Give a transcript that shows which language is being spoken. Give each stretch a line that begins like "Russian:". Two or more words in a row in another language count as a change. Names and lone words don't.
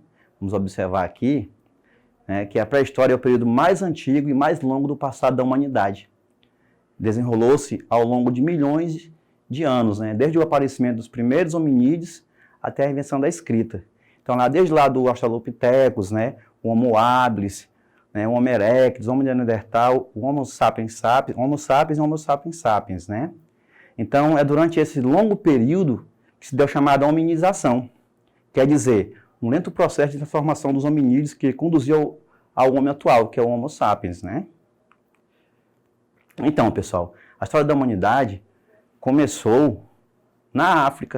Portuguese: Vamos observar aqui, né, que a pré-história é o período mais antigo e mais longo do passado da humanidade. Desenrolou-se ao longo de milhões de anos, né? Desde o aparecimento dos primeiros hominídeos até a invenção da escrita. Então, desde lá do Australopithecus, né, o Homo habilis, né, o Homo erectus, o Homo neandertal, o Homo sapiens sapiens, Homo sapiens e Homo sapiens sapiens, né? Então, é durante esse longo período que se deu chamada hominização. Quer dizer, um lento processo de transformação dos hominídeos que conduziu ao homem atual, que é o Homo sapiens, né? Então, pessoal, a história da humanidade começou na África.